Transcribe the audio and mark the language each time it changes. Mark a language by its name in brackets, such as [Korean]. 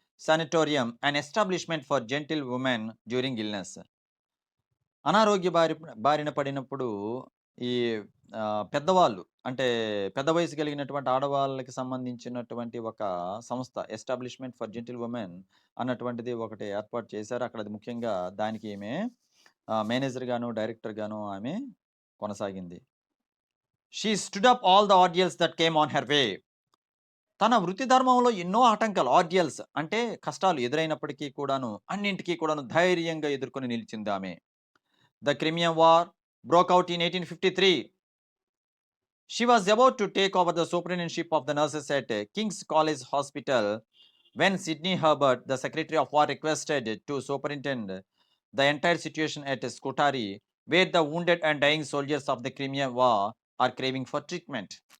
[English] sanatorium, an establishment for gentle women during illness. [Telugu] అనారోగ్య బారిన పడినప్పుడు ఈ పెద్దవాళ్ళు అంటే పెద్ద వయసు కలిగినటువంటి ఆడవాళ్ళకి సంబంధించినటువంటి ఒక సంస్థ [English] establishment for gentle women [Telugu] అన్నటువంటిది ఒకటి ఏర్పాటు చేశారు. అక్కడ అది ముఖ్యంగా దానికి ఈమె మేనేజర్ గాను, డైరెక్టర్ గాను ఆమె కొనసాగింది. [English] She stood up all the ordeals that came on her way. [Telugu] తన వృత్తి ధర్మంలో ఎన్నో ఆటంకాలు ఆర్డియల్స్ అంటే కష్టాలు ఎదురైనప్పటికీ కూడాను అన్నింటికీ కూడాను ధైర్యంగా ఎదుర్కొని నిలిచింది ఆమె. [English] The Crimean War broke out in 1853. She was about to take over the superintendentship of the nurses at King's College Hospital when Sidney Herbert, the Secretary of War, requested to superintend the entire situation at Scutari, where the wounded and dying soldiers of the Crimean War are craving for treatment.